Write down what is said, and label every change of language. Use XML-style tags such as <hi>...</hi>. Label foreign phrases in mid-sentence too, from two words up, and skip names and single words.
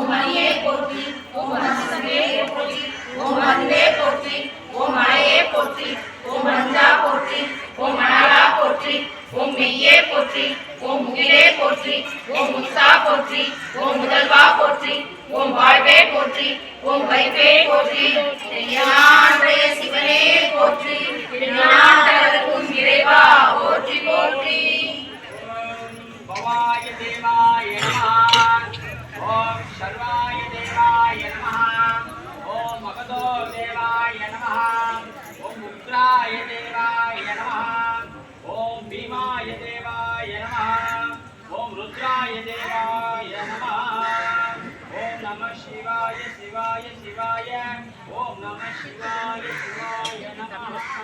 <ta>மணியே போற்றி ஓம் நசிசமே போற்றி ஓம் மருந்தே போற்றி ஓம் மலையே போற்றி ஓம் மஞ்சா போற்றி ஓம் மணலா போற்றி ஓம் மெய்யே போற்றி ஓம் முகிலே போற்றி ஓம் முத்தா போற்றி ஓம் முதல்வா போற்றி ஓம் வாழ்வே போற்றி ஓம் வைப்பே போற்றி ஞானே சிவனே போற்றி ஞானதற்கும் இறைவா போற்றி போற்றி</ta> <sa>भवाय देवाय नमः ओम सर्वाय देवाय नमः ओम मगधो देवाय नमः ओम उग्राय देवाय नमः ओम भीमाय देवाय नमः ओम रुद्राय देवाय नमः ओम नमः शिवाय शिवाय शिवाय ओम नमः शिवाय शिवाय नमः</sa>